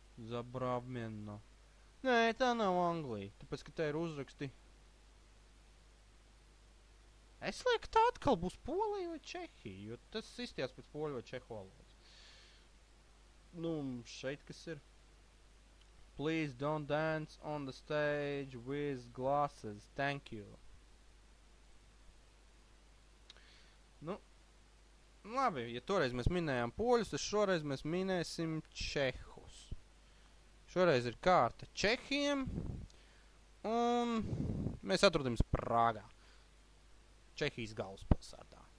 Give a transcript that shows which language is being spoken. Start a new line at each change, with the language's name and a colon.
Latvian: Zabravmенно. Nē, tā nav Anglija. Tāpēc, ka te ir uzraksti. Es lieku, tā atkal būs Polija vai Čehija, jo tas izties pēc poļu vai čehu valodas. Nu, šeit kas ir?
English: Please don't dance on the stage with glasses. Thank you.
Latvian: Nu, labi, ja toreiz mēs minējām poļus, tad šoreiz mēs minēsim čehus. Šoreiz ir kārta Čehiem, un mēs atrodamies Prāgā, Čehijas galvaspilsētā.